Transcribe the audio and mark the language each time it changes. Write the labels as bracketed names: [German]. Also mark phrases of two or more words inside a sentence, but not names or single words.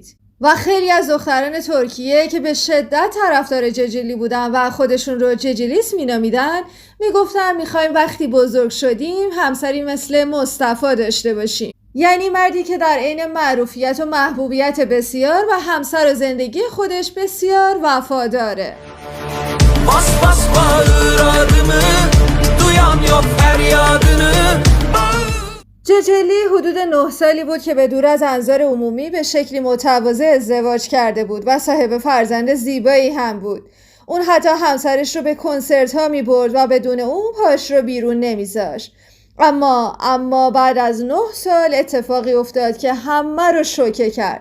[Persian] و خیلی از دختران ترکیه که به شدت طرفدار ججلی بودن و خودشون رو ججلیست مینامیدن میگفتن میخوایم وقتی بزرگ شدیم همسری مثل مصطفی داشته باشیم، یعنی مردی که در عین معروفیت و محبوبیت بسیار و همسر و زندگی خودش بسیار وفاداره. [Turkish] Bas bas bağır adımı, duyan yok feryadını. [Persian] ججلی حدود 9 سالی بود که به دور از انظار عمومی به شکلی متواضع ازدواج کرده بود و صاحب فرزند زیبایی هم بود. اون حتی همسرش رو به کنسرت ها می برد و بدون اون پاش رو بیرون نمیذاشت. اما بعد از 9 سال اتفاقی افتاد که همه رو شوکه کرد.